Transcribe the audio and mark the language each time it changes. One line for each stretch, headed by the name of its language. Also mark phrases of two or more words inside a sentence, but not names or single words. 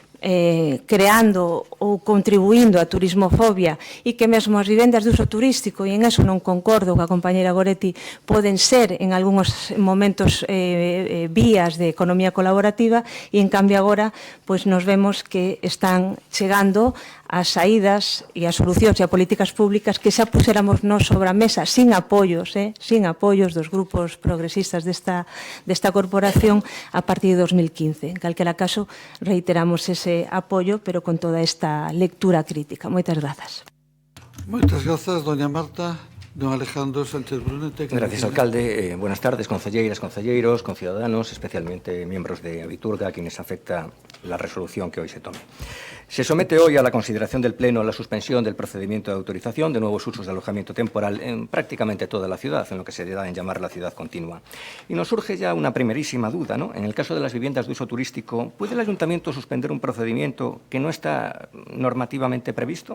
Galician: creando ou contribuindo a turismofobia e que mesmo as vivendas de uso turístico, e en eso non concordo coa compañera Goretti, poden ser en algúns momentos vías de economía colaborativa e en cambio agora pois nos vemos que están chegando as saídas e as solucións e as políticas públicas que xa puséramos nós sobre a mesa sin apoios dos grupos progresistas desta corporación a partir de 2015. En calquera caso, reiteramos ese apoio, pero con toda esta lectura crítica. Moitas grazas. Moitas grazas, doña Marta. Don Alejandro Sánchez Brunete.
Spanish: Gracias, alcalde. Buenas tardes,
Galician: concelleiras, concelleiros,
Spanish: conciudadanos, especialmente miembros de Abiturga, a quienes afecta la resolución que hoy se tome. Se somete hoy a la consideración del Pleno la suspensión del procedimiento de autorización de nuevos usos de alojamiento temporal en prácticamente toda la ciudad, en lo que se da en llamar la ciudad continua. Y nos surge ya una primerísima duda, ¿no? En el caso de las viviendas de uso turístico, ¿puede el Ayuntamiento suspender un procedimiento que no está normativamente previsto?